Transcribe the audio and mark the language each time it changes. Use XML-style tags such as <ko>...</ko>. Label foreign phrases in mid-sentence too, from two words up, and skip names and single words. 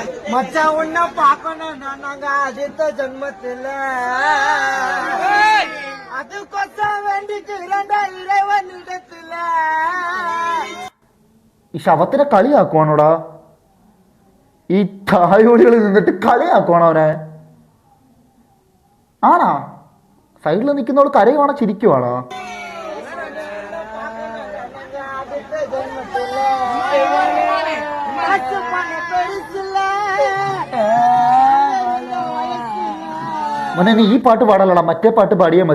<ta>மச்சான் உன்ன பாக்கணும் நாங்க அடுத்த ஜென்மத்துல அது கொசம் வேண்டிட்டு இரண்டா இறைவன் இடத்துல</ta> <ml>ഈ ശവത്തിനെ കളിയാക്കുവാണോടാ? ഈ തായോളികളിൽ നിന്നിട്ട് കളിയാക്കുവാണോ അവനെ? ആണാ? സൈഡിൽ നിൽക്കുന്നവൾ കരയുവാണോ ചിരിക്കുവാണോ? മോനെ നീ ഈ പാട്ട് പാടല്ലടാ, മറ്റേ പാട്ട് പാടിയാ മതി.</ml>